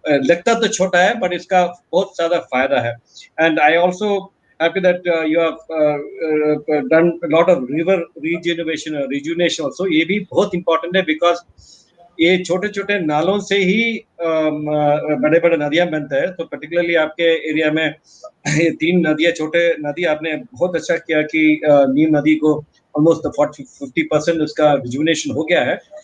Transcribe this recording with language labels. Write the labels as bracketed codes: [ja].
[hi] लगता तो छोटा है but इसका बहुत ज़्यादा फायदा है। [en] And I also happy that you have done a lot of river rejuvenation also. [hi] ये भी बहुत important है because ये छोटे छोटे नालों से ही बड़े बड़े नदियां बनते हैं। तो पर्टिकुलरली आपके एरिया में ये 3 नदियां, छोटे नदी, आपने बहुत अच्छा किया कि नीम नदी को almost 40-50% उसका रिजुविनेशन हो गया है।